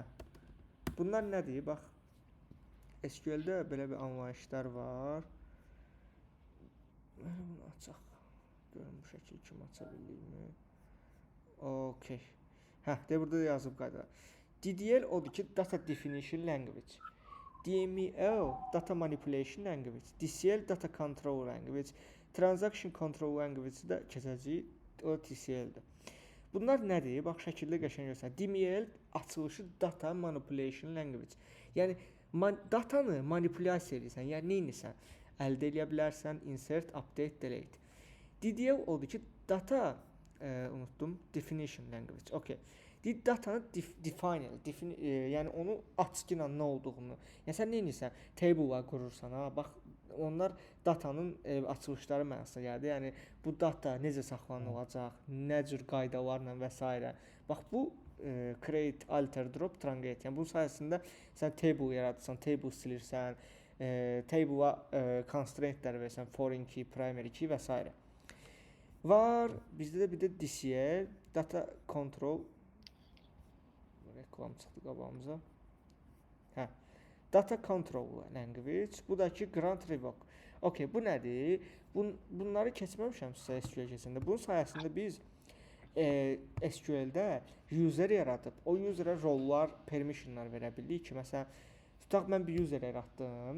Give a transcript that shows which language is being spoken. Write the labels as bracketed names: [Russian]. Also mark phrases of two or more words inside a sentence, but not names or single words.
[Azerbaijani] Bunlar nədir? Bax. SQL-də belə bir anlayışlar var. Bunu açaq. Görün bu şəkil kimi aça bildikmi? Okay. Hə, də burada yazıb qayda. DDL odur ki, [English] Data Definition Language. DML, Data Manipulation Language. DCL, Data Control Language. Transaction Control Language [Azerbaijani] də keçəcək, o TCL-dir. Bunlar nədir? Bax, şəkildə qəşəng göstərir. [English] DML açılışı Data Manipulation Language. [Azerbaijani] Yəni, datanı manipulyasiya edirsən, yəni neynirsən? Əldə edə bilərsən, [English] insert, update, delete. [Azerbaijani] DDL odur ki, Data unutdum, [English] Definition Language. [Azerbaijani] Okay. Datanı define, yəni onu açıqla nə olduğunu. Yəni sən nə edirsən? Table-lar qurursan, ha. Bax, onlar datanın açılışları mənasına gəldi. Yəni bu data necə saxlanılacaq, nə cür qaydalarla və s. Bax bu [English] create, alter, drop, [Azerbaijani] truncate. Yəni bunun sayəsində sən table yaradırsan, table silirsən, table-a constraint-lər versən, [English] foreign key, primary key [Azerbaijani] və s. Var. Bizdə də bir də DCL, [English] data control [Azerbaijani] reklam çıxdı qabağımıza. [English] Hə. Data control language. [Azerbaijani] Bu da ki [English] grant revoke. [Azerbaijani] Okay, bu nədir? Bunları keçməmişəm sizə SQL keçəndə. Bunun sayəsində biz SQL-də user yaradıb, o userə rollar, permissionlar verə bildik ki, məsələn, tutaq mən bir user yaratdım.